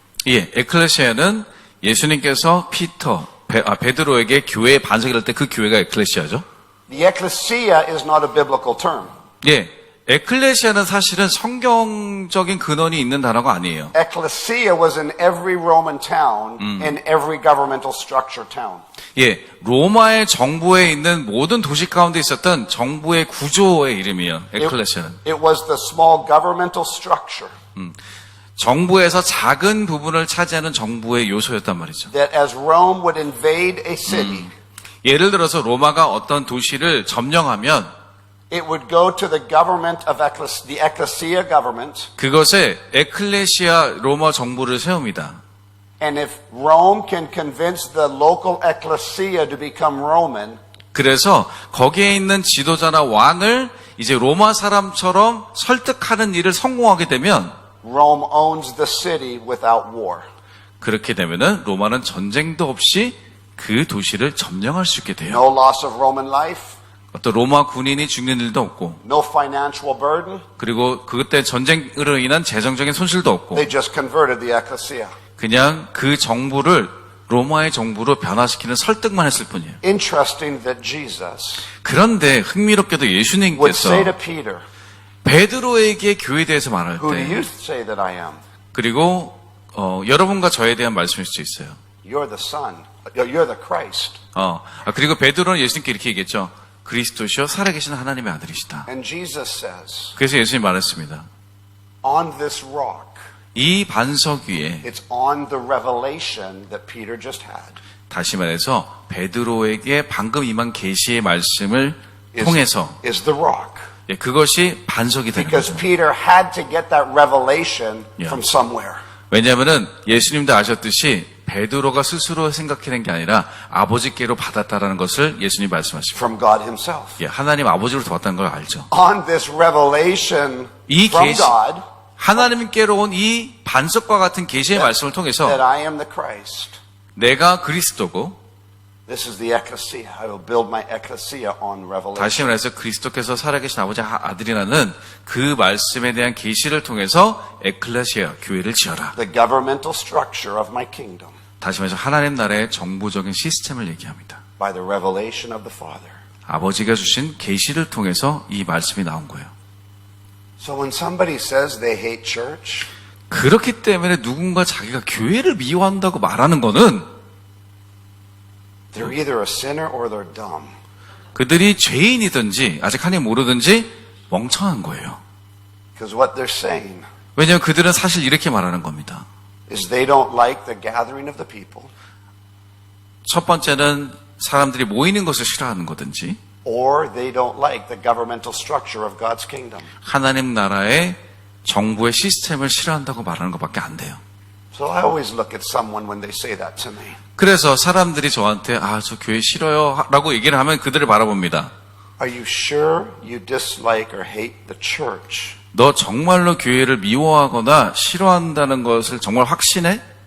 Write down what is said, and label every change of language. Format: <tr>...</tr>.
<ko>예, 에클레시아는 예수님께서 베드로에게 교회의 반석이 될 때 그 교회가 에클레시아죠.</ko> <en>The ecclesia is not a biblical term.</en> <ko>예, 에클레시아는 사실은 성경적인 근원이 있는 단어가 아니에요.</ko> <en>Ecclesia was in every Roman town, in every governmental structure town.</en> <ko>예, 로마의 정부에 있는 모든 도시 가운데 있었던 정부의 구조의 이름이에요. 에클레시아는.</ko> <en>It was the small governmental structure</en> <ko>정부에서 작은 부분을 차지하는 정부의 요소였단 말이죠.</ko> <en>that as Rome would invade a city,</en> <ko>예를 들어서 로마가 어떤 도시를 점령하면</ko> <en>it would go to the government of the ecclesia government,</en> <ko>그것에 에클레시아 로마 정부를 세웁니다.</ko> <en>and if Rome can convince the local ecclesia to become Roman,</en> <ko>그래서 거기에 있는 지도자나 왕을 이제 로마 사람처럼 설득하는 일을 성공하게 되면</ko> <en>Rome owns the city without war.</en> <ko>그렇게 되면은 로마는 전쟁도 없이 그 도시를 점령할 수 있게 돼요.</ko> <en>No loss of Roman life,</en> <ko>어떤 로마 군인이 죽는 일도 없고</ko> <en>no financial burden.</en> <ko>그리고 그때 전쟁으로 인한 재정적인 손실도 없고</ko> <en>They just converted the ecclesia.</en> <ko>그냥 그 정부를 로마의 정부로 변화시키는 설득만 했을 뿐이에요.</ko> <en>Interesting that Jesus</en> <ko>그런데 흥미롭게도</ko> <en>would</en> <ko>예수님께서</ko> <en>say to Peter,</en> <ko>베드로에게 교회에 대해서 말할</ko> <en>who do you</en> <ko>때</ko> <en>say that I am?</en> <ko>그리고 여러분과 저에 대한 말씀일 수도 있어요.</ko> <en>You're the Son. You're the Christ.</en> <ko>그리고 베드로는 예수님께 이렇게 얘기했죠. 그리스도시요 살아계신 하나님의 아들이시다.</ko> <en>And Jesus says,</en> <ko>그래서 예수님이 말했습니다.</ko> <en>on this rock,</en> <ko>이 반석 위에</ko> <en>it's on the revelation that Peter just had.</en> <ko>다시 말해서 베드로에게 방금 임한 계시의 말씀을 통해서</ko> <en>Is the rock.</en> <ko>그것이 반석이 되는</ko> <en>Because</en> <ko>거죠.</ko> <en>Peter had to get that revelation Yeah. from somewhere.</en> <ko>왜냐하면은 예수님도 아셨듯이 베드로가 스스로 생각해낸 게 아니라 아버지께로 받았다라는 것을 예수님이 말씀하십니다.</ko> <en>From God himself.</en> <ko>하나님 아버지로부터 받았다는 걸 알죠.</ko> <en>On this revelation</en> <ko>이</ko> <en>from</en> <ko>계시,</ko> <en>God,</en> <ko>하나님께로 온 이 반석과 같은 계시의 말씀을 통해서</ko> <en>that I am the Christ.</en> <ko>내가 그리스도고</ko> <en>This is the ecclesia. I will build my ecclesia on revelation.</en> <ko>다시 말해서 그리스도께서 살아계신 아버지 아들이라는 그 말씀에 대한 계시를 통해서 에클레시아 교회를 지어라.</ko> <en>The governmental structure of my kingdom</en> <ko>다시 말해서 하나님 나라의 정부적인 시스템을 얘기합니다.</ko> <en>by the revelation of the Father.</en> <ko>아버지가 주신 계시를 통해서 이 말씀이 나온 거예요.</ko> <en>So when somebody says they hate church,</en> <ko>그렇기 때문에 누군가 자기가 교회를 미워한다고 말하는 거는</ko> <en>they're either a sinner or they're dumb.</en> <ko>그들이 죄인이든지 아직 하나님 모르든지 멍청한 거예요.</ko> <en>Because what they're saying</en> <ko>왜냐하면 그들은 사실 이렇게 말하는 겁니다.</ko> <en>is they don't like the gathering of the people,</en> <ko>첫 번째는 사람들이 모이는 것을 싫어하는 거든지</ko> <en>or they don't like the governmental structure of God's kingdom.</en> <ko>하나님 나라의 정부의 시스템을 싫어한다고 말하는 것밖에 안 돼요.</ko> <en>So I always look at someone when they say that to me.</en> <ko>그래서 사람들이 저한테 저 교회 싫어요 라고 얘기를 하면 그들을 바라봅니다.</ko> <en>Are you sure you dislike or hate the church?</en> <ko>너 정말로 교회를 미워하거나 싫어한다는 것을 정말 확신해?</ko>